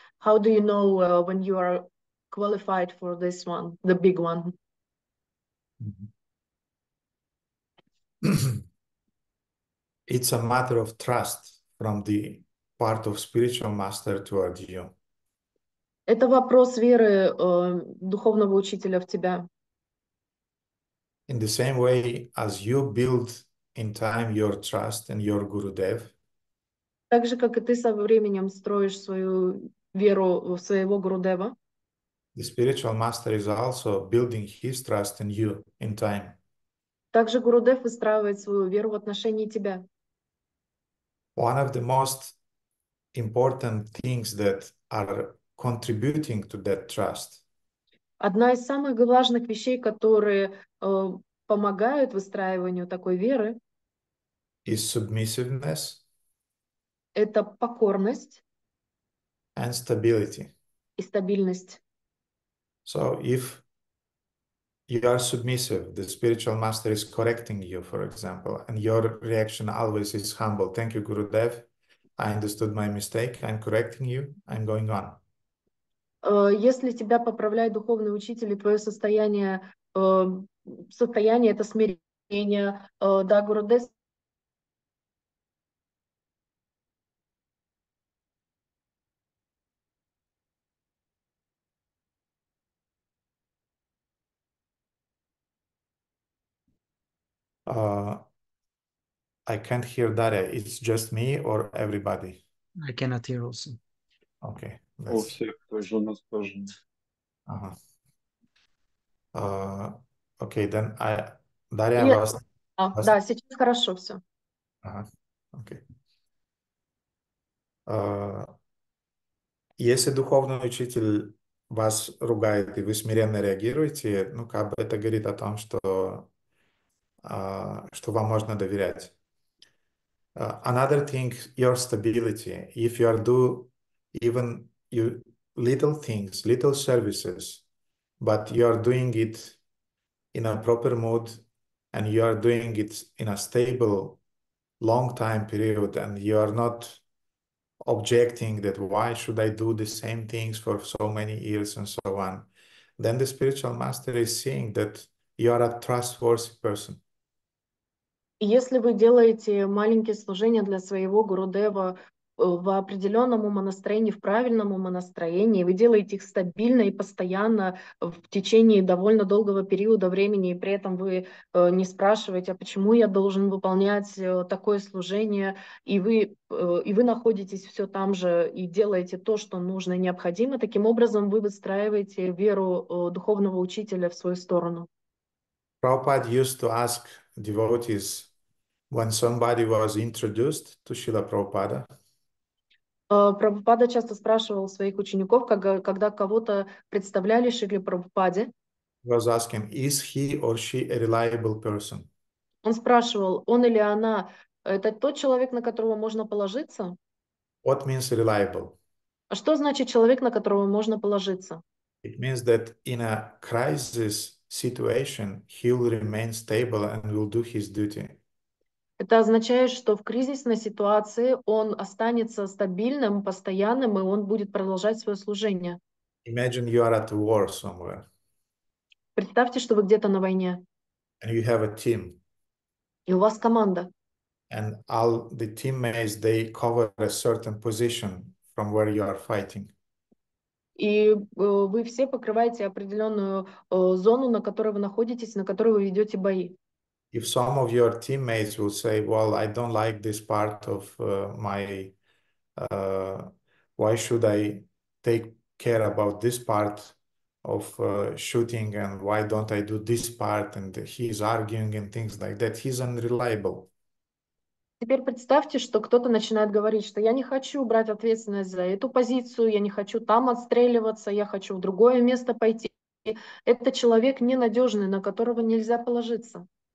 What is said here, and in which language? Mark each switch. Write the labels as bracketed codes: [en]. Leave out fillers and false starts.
[en] How do you know when you are qualified for this one, the big one? It's a matter of trust from the part of spiritual master toward you. [ru] Это вопрос веры духовного учителя в тебя. [en] In the same way as you build in time your trust in your Gurudev, [ru] Так же, как и ты со временем строишь свою веру в своего Гурудева, [en] the spiritual master is also building his trust in you in time. [ru] также Гурудев выстраивает свою веру в отношении тебя. [en] One of the most important things that are contributing to that trust [ru] Одна из самых важных вещей, которые помогают выстраиванию такой веры, [en] is submissiveness [ru] это покорность [en] and stability. [ru] и стабильность. [en] So if you are submissive, the spiritual master is correcting you, for example, and your reaction always is humble. Thank you, Gurudev. I understood my mistake. I'm correcting you. I'm going on. [ru] Если тебя поправляет духовный учитель, и твое состояние это смирение, да, Гурудев. [en] I can't hear Darya. It's just me or everybody? I cannot hear also. Okay. [ru] У всех тоже, у нас тоже. [en] Okay, then Darya was... [ru] Да, сейчас хорошо все. [en] Okay. [ru] Если духовный учитель вас ругает, и вы смиренно реагируете, ну, как бы это говорит о том, что вам можно доверять. [en] Another thing, your stability. If you are do even you little things, little services, but you are doing it in a proper mood, and you are doing it in a stable, long time period, and you are not objecting that why should I do the same things for so many years and so on, then the spiritual master is seeing that you are a trustworthy person. [ru] Если вы делаете маленькие служения для своего Гурудева в определенном умонастроении, в правильном умонастроении, вы делаете их стабильно и постоянно в течение довольно долгого периода времени, и при этом вы не спрашиваете, а почему я должен выполнять такое служение, и вы находитесь все там же и делаете то, что нужно и необходимо, таким образом вы выстраиваете веру духовного учителя в свою сторону. [en] Prabhupada used to ask devotees when somebody was introduced to Srila Prabhupada. [ru] Прабхупада часто спрашивал своих учеников, когда кого-то представляли Шриле Прабхупаде. [en] He was asking, is he or she a reliable person? [ru] Он спрашивал, он или она, это тот человек, на которого можно положиться? [en] What means reliable? [ru] А что значит человек, на которого можно положиться? [en] It means that in a crisis situation, he will remain stable and will do his duty. [ru] Это означает, что в кризисной ситуации он останется стабильным, постоянным, и он будет продолжать свое служение. [en] Imagine you are at war somewhere. [ru] Представьте, что вы где-то на войне. [en] And you have a team. [ru] И у вас команда. [en] And all the teammates, they cover a certain position from where you are fighting. [ru] И вы все покрываете определенную зону, на которой вы находитесь, на которой вы ведете бои. [en] If some of your teammates will say, well, I don't like this part of my why should I take care about this part of shooting, and why don't I do this part? And he's arguing and things like that. He's unreliable. [ru] Теперь представьте, что кто-то начинает говорить, что я не хочу брать ответственность за эту позицию, я не хочу там отстреливаться, я хочу в другое место пойти. Это человек ненадежный, на которого нельзя положиться.